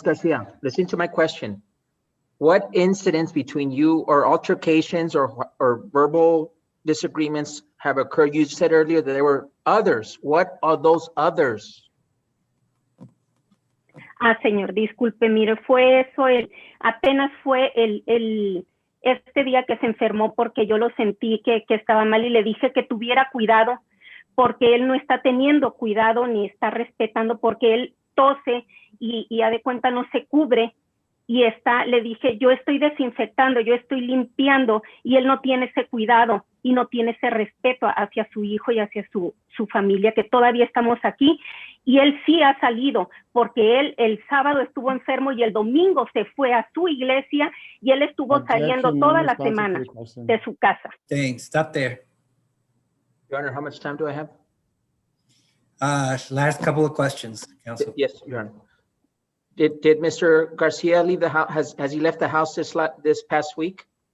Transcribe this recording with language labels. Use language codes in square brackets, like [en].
[en] Garcia, listen to my question. What incidents between you or altercations or verbal disagreements have occurred? You said earlier that there were others. What are those others? [es] Ah, señor, disculpe, mire, fue eso, apenas fue este día que se enfermó porque yo lo sentí que estaba mal y le dije que tuviera cuidado porque él no está teniendo cuidado ni está respetando porque él tose y a de cuenta no se cubre y le dije, yo estoy desinfectando, yo estoy limpiando y él no tiene ese cuidado y no tiene ese respeto hacia su hijo y hacia su familia, que todavía estamos aquí. Y él sí ha salido, porque él el sábado estuvo enfermo y el domingo se fue a su iglesia y él estuvo saliendo toda la semana de su casa. [en] Thanks. Stop there. Your Honor, how much time do I have? Last couple of questions, Counsel. Yes, Your Honor. Did Mr. Garcia leave the house? Has he left the house this past week?